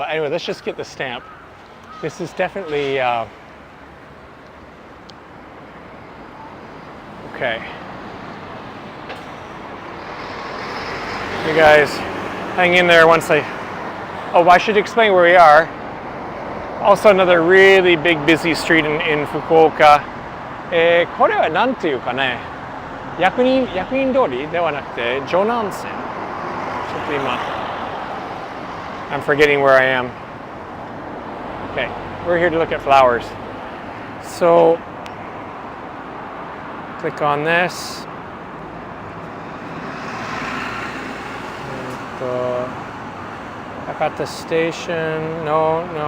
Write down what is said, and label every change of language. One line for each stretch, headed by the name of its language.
English: Anyway, let's just get the stamp. This is definitely okay. You guys hang in there once I... Oh, I should explain where we are. Also another really big busy street in Fukuoka.
Japanese: これはなんていうかね、役人通りではなくて、城南線。ちょっと今、
English: I'm forgetting where I am. Okay, we're here to look at flowers. So, click on this. Hakata Station. No.